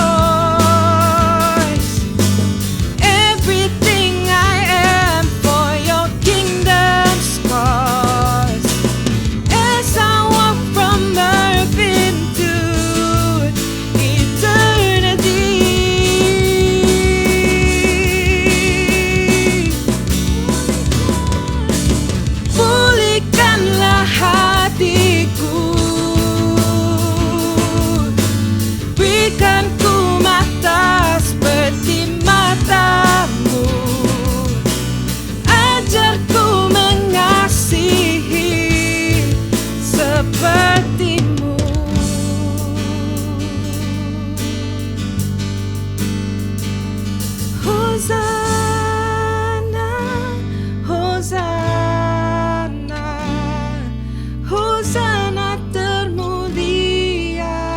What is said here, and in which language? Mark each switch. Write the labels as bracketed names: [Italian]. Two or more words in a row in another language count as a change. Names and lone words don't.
[English] Everything I am for your kingdom's cause. As I walk from earth into eternity. [Indonesian] Pulihkanlah hatiku, berikan ku mata seperti matamu, ajarku mengasihi sepertimu. Hosanna, Hosanna, Hosanna termulia.